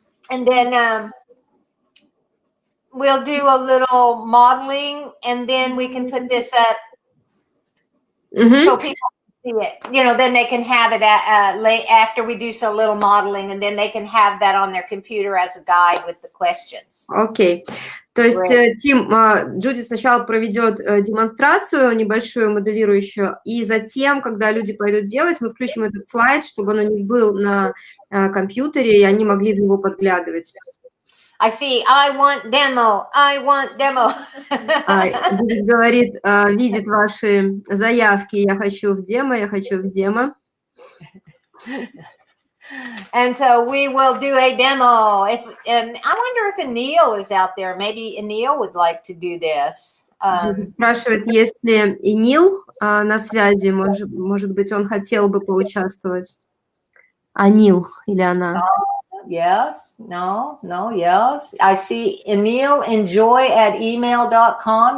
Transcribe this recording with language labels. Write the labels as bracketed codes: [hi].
[en] And then we'll do a little modeling, and then we can put this up so people can see it. You know, then they can have it after we do so little modeling, and then they can have that on their computer as a guide with the questions. [ru] Окей. То есть, Тим, Джуди сначала проведет демонстрацию небольшую, моделирующую, и затем, когда люди пойдут делать, мы включим этот слайд, чтобы он у них был на компьютере, и они могли в него подглядывать. [en] I see. I want demo. I want demo. [ru] Джуди говорит, видит ваши заявки, я хочу в демо, я хочу в демо. [en] And so we will do a demo. And I wonder if Anil is out there. Maybe Anil would like to do this. [ru] Спрашивает, есть ли Энил на связи. Может быть, он хотел бы поучаствовать. Анил или она? [en] Yes. No. Yes. I see Anil enjoy@email.com.